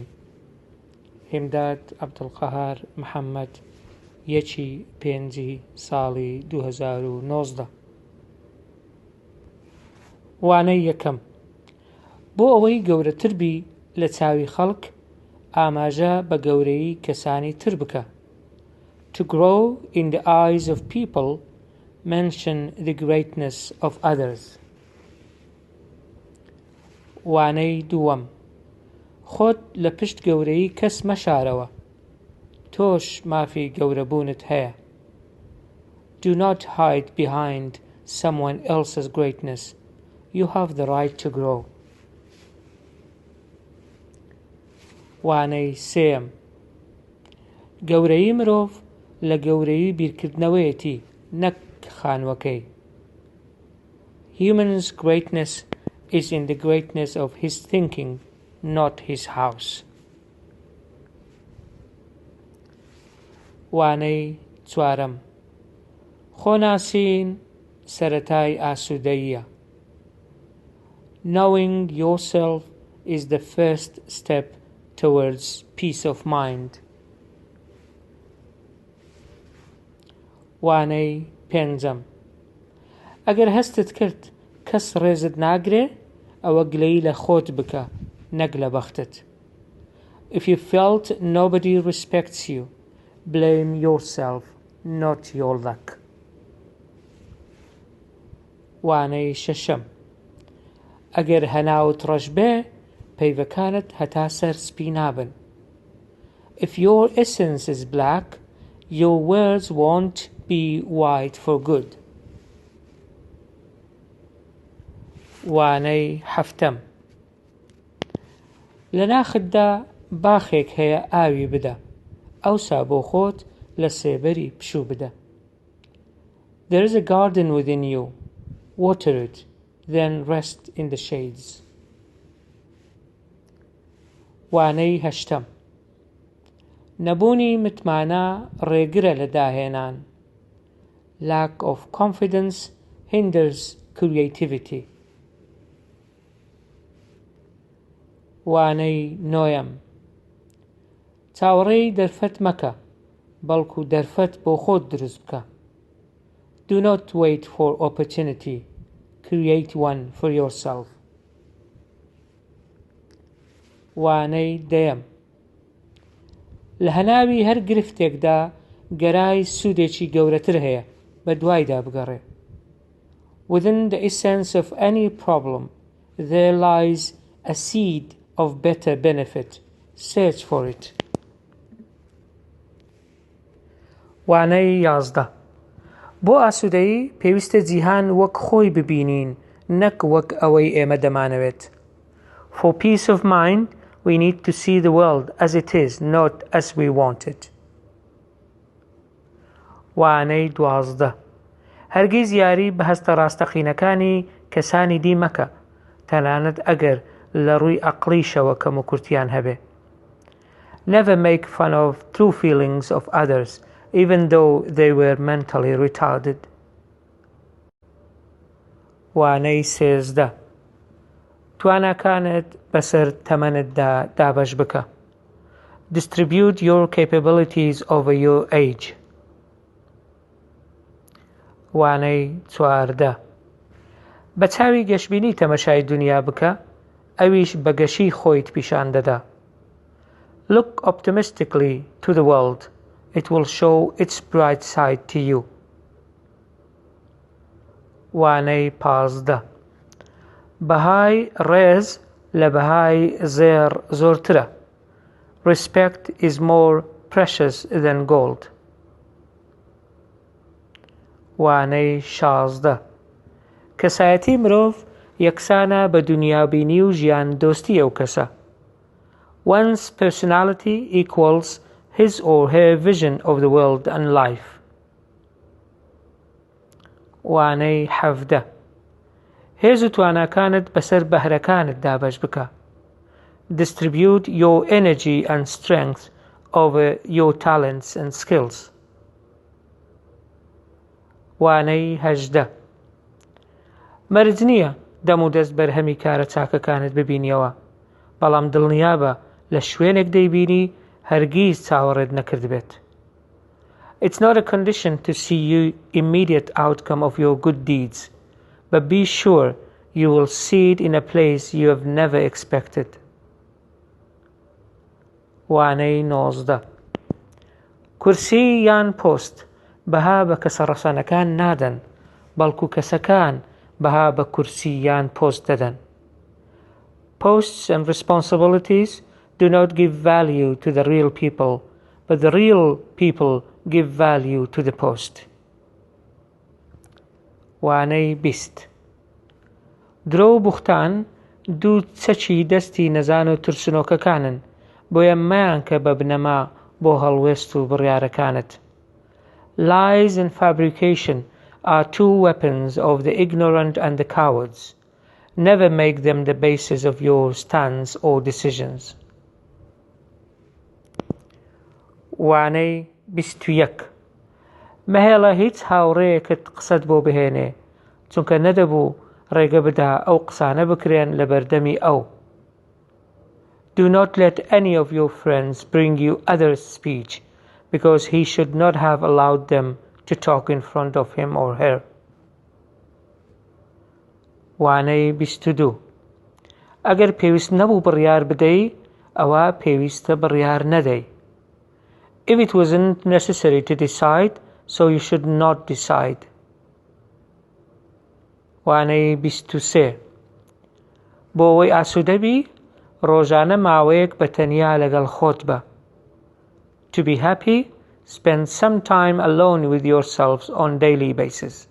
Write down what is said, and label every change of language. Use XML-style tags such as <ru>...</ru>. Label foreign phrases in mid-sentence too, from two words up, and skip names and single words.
<ckb>هێمداد عەبدولقەهار محەممەد، 1/5/2019. وانەی یەکەم. بۆ ئەوەی گەورەتر بی لە چاوی خەڵک، ئاماژە بە گەورەی کەسانی تر بکە.</ckb> <en>To grow in the eyes of people, mention the greatness of others.</en> <ckb>وانەی دووەم. خۆت لە پشت گەورەی کەس مەشارەوە، تۆش مافی گەورەبوونت هەیە.</ckb> <en>Do not hide behind someone else's greatness. You have the right to grow.</en> <ckb>وانەی سێم. گەورەی مرۆڤ لە گەورەی بیرکردنەوەیەتی، نەک خانووەکەی.</ckb> <en>Human's greatness is in the greatness of his thinking, not his house.</en> <ckb>وانەی چوارەم. خۆناسین سەرەتای ئاسوودەییە.</ckb> <en>Knowing yourself is the first step towards peace of mind.</en> <ckb>وانەی پێنجەم. ئەگەر هەستت کرد کەس ڕێزت ناگرێ، ئەوە گلەی لە خۆت بکە، نەک لە بەختت.</ckb> <en>If you felt nobody respects you, blame yourself, not your luck.</en> <ckb>وانەی شەشەم. ئەگەر هەناوت ڕەش بێ، پەیوەکانت هەتا سەر سپی نابن.</ckb> <en>If your essence is black, your words won't be white for good.</en> <ckb>وانەی هەفتەم. لە ناختدا باخێک هەیە ئاوی بدە، ئەوسا بۆ خۆت لە سێبەری پشوو بدە.</ckb> <en>There is a garden within you. Water it, then rest in the shades.</en> <ckb>وانەی هەشتەم. نەبوونی متمانە ڕێگرە لە داهێنان.</ckb> <en>Lack of confidence hinders creativity.</en> <ckb>وانەی نۆیەم. چاوەڕێی دەرفەت مەکە، بەڵکو دەرفەت بۆ خۆت دروست بکە.</ckb> <en>Do not wait for opportunity. Create one for yourself.</en> <ckb>وانەی دەیەم. لە هەناوی هەر گرفتێکدا گەرای سوودێکی گەورەتر هەیە، بە دوایدا بگەڕێ.</ckb> <en>Within the essence of any problem, there lies a seed of better benefit. Search for it.</en> <ckb>وانەی یازدە. بۆ ئاسوودەیی پێویستە جیهان وەک خۆی ببینین، نەک وەک ئەوەی ئێمە دەمانەوێت.</ckb> <en>For peace of mind, we need to see the world as it is, not as we want it.</en> <ckb>وانەی دوازدە. هەرگیز یاری بە هەستە ڕاستەقینەکانی کەسانی دی مەکە، تەنانەت ئەگەر لە ڕووی عەقڵیشەوە کەم و کورتیان هەبێ.</ckb> <en>Never make fun of true feelings of others, even though they were mentally retarded.</en> <ckb>وانەی سێزدە. تواناکانت بەسەر تەمەنتدا دابەش بکە.</ckb> <en>Distribute your capabilities over your age.</en> <ckb>وانەی چواردە. بە چاوی گەشبینی تەمەشای دنیا بکە، ئەویش بە گەشی خۆیت پیشان دەدا.</ckb> <en>Look optimistically to the world. It will show its bright side to you.</en> <ckb>وانەی پازدە. بەهای ڕێز لە بەهای زێڕ زۆرترە.</ckb> <en>Respect is more precious than gold.</en> <ckb>وانەی شازدە. کەسایەتی مرۆڤ یەکسانە بە دنیابینی و ژیان دۆستی ئەو کەسە.</ckb> <en>One's personality equals his or her vision of the world and life.</en> <ckb>وانەی حەڤدە. هێز و تواناکانت بەسەر بەهرەکانت دابەش بکە.</ckb> <en>Distribute your energy and strength over your talents and skills.</en> <ckb>وانەی 18 مەرج نییە دەم و دەست بەرهەمی کارە چاکەکانت ببینیەوە، بەڵام دڵنیابە لە شوێنێک دەیبینی هەرگیز چاوەڕێت نەکرد بێت.</ckb> <en>It's not a condition to see you immediate outcome of your good deeds, but be sure you will see it in a place you have never expected.</en> <ckb>وانەی 19 کورسی یان پۆست بەها بە کەسەڕەسەنەکان نادەن، بەڵکو کەسەکان بەها بە کورسی یان پۆست دەدەن.</ckb> <en>Posts and responsibilities do not give value to the real people, but the real people give value to the post.</en> <ckb>وانەی 20 درۆ و بوختان دوو چەکی دەستی نەزان و ترسنۆکەکانن، بۆیە مەیانکە بە بنەما بۆ هەڵوێست و بڕیارەکانت.</ckb> <en>Lies and fabrication are two weapons of the ignorant and the cowards. Never make them the basis of your stance or decisions.</en> <ckb>وانەی 21 مەهێڵە هیچ هاوڕێیەکت قسەت بۆ بهێنێ، چونکە نەدەبوو ڕێگە بدا ئەو قسانە بکرێن لە بەردەمی ئەو.</ckb> <en>Do not let any of your friends bring you others' speech, because he should not have allowed them to talk in front of him or her.</en> <ckb>وانەی 22 ئەگەر پێویست نەبوو بڕیار بدەی، ئەوە پێویستە بڕیار نەدەی.</ckb> <en>If it wasn't necessary to decide, so you should not decide.</en> <ckb>وانەی 23 بۆ ئەوەی ئاسوودەبی، ڕۆژانە ماوەیەک بە تەنیا لەگەڵ خۆت بە.</ckb> <en>To be happy, spend some time alone with yourselves on daily basis.</en>